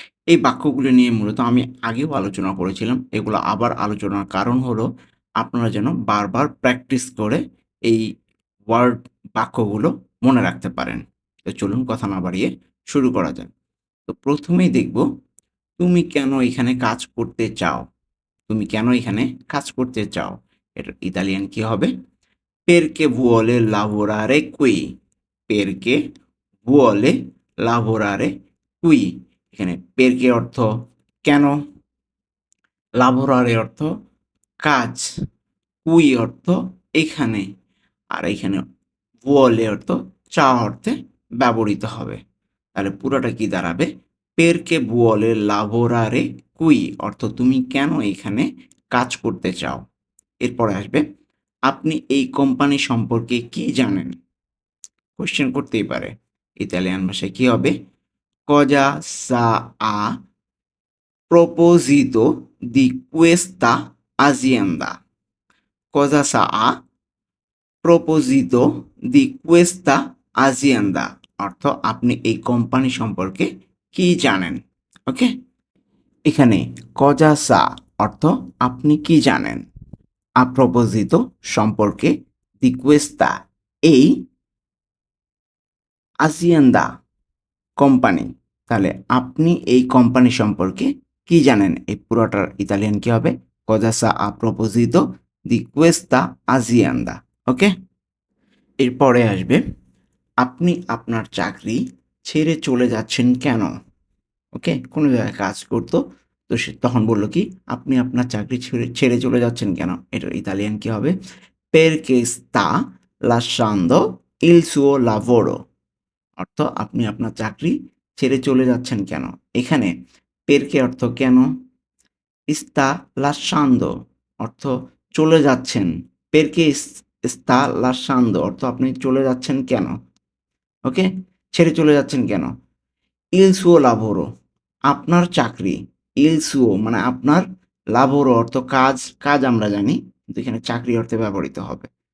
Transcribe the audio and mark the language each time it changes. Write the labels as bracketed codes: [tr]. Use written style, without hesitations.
[bn] এই বাক্যগুলো নিয়ে মূলত আমি আগেও আলোচনা করেছিলাম। এগুলো আবার আলোচনার কারণ হলো আপনারা যেন বারবার প্র্যাকটিস করে এই ওয়ার্ড বাক্যগুলো মনে রাখতে পারেন। তো চলুন কথা না বাড়িয়ে শুরু করা যাক। তো প্রথমেই দেখব, তুমি কেন এখানে কাজ করতে চাও? তুমি কেন এখানে কাজ করতে চাও? এটার ইতালিয়ান কি হবে? [it] Perché vuole lavorare qui? Perché vuole lavorare qui? [bn] এখানে perché অর্থ কেন, lavorare অর্থ কাজ, qui অর্থ এখানে, আর এখানে vuole অর্থ চাওয়া অর্থে ব্যবহৃত হবে। তাহলে পুরোটা কি দাঁড়াবে? [it] perché vuole lavorare qui [bn] অর্থ তুমি কেন এখানে কাজ করতে চাও। এরপরে আসবে, আপনি এই কোম্পানি সম্পর্কে কি জানেন? কোয়েশ্চেন করতেই পারে। ইতালিয়ান ভাষায় কি হবে? [it] Cosa sa a proposito di questa azienda? Cosa sa a proposito di questa azienda? [bn] অর্থ আপনি এই কোম্পানি সম্পর্কে কি জানেন? ওকে, এখানে [it] cosa sa [bn] অর্থ আপনি কি জানেন, [it] a proposito [bn] সম্পর্কে, [it] di questa [bn] এই, azienda কোম্পানি, তাহলে আপনি এই কোম্পানি সম্পর্কে কি জানেন? এই পুরোটার ইতালিয়ান কি হবে? [it] Cosa sa a proposito di questa azienda? [bn] ওকে, এরপরে আসবে, আপনি আপনার চাকরি ছেড়ে চলে যাচ্ছেন কেন? ওকে, কোনো জায়গায় কাজ করতো, তো সে তখন বলল কি আপনি আপনার চাকরি ছেড়ে ছেড়ে চলে যাচ্ছেন কেন? এটার ইতালিয়ান কি হবে? [it] Perché sta lasciando il suo lavoro? [bn] অর্থ আপনি আপনার চাকরি ছেড়ে চলে যাচ্ছেন কেন? এখানে পেরকে অর্থ কেন, [it] sta lasciando [bn] অর্থ চলে যাচ্ছেন, পেরকে sta lasciando অর্থ আপনি চলে যাচ্ছেন কেন? ওকে, ছেড়ে চলে যাচ্ছেন কেন? [it] il suo lavoro [bn] আপনার চাকরি, [it] il suo [bn] মানে আপনার, lavoro অর্থ কাজ, কাজ আমরা জানি, কিন্তু এখানে চাকরি অর্থে ব্যবহৃত হবে।